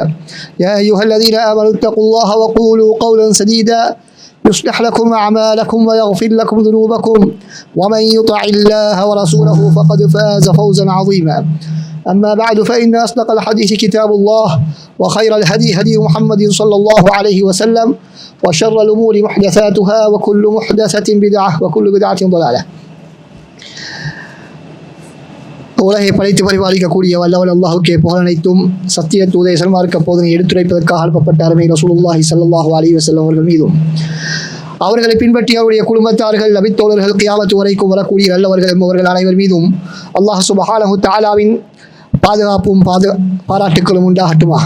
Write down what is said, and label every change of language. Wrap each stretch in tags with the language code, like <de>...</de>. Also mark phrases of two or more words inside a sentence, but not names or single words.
<ar>يا أيها الذين آمنوا اتقوا الله وقولوا قولا سديدا يصلح لكم أعمالكم ويغفر لكم ذنوبكم، ومن يطع الله ورسوله فقد فاز فوزا عظيما. أما بعد فإن أصدق الحديث كتاب الله، وخير الهدي هدي محمد صلى الله عليه وسلم، وشر الأمور محدثاتها وكل محدثة بدعة وكل بدعة ضلالة.</ar> <ta>உலகை படைத்து பரிபாலிக்கக்கூடிய வல்லவன் அல்லாஹுக்கே புகழனைத்தும் சத்திய தூதை சன்மார்க்க போதனை எடுத்துரைப்பதற்காக அனுப்பப்பட்ட அருமை</ta> <ar>رسول الله صلى الله عليه وسلم</ar> <ta>அவர்கள் மீதும் அவர்களை பின்பற்றி அவருடைய குடும்பத்தார்கள் நபித்தோழர்கள் கியாமத் வரைக்கும் வரக்கூடிய நல்லவர்கள் என்பவர்கள் அனைவர் மீதும்</ta> <ar>الله سبحانه تعالى</ar> <ta>பாதுகாப்பும் பாராட்டுக்களும் உண்டாகட்டுமாக.</ta>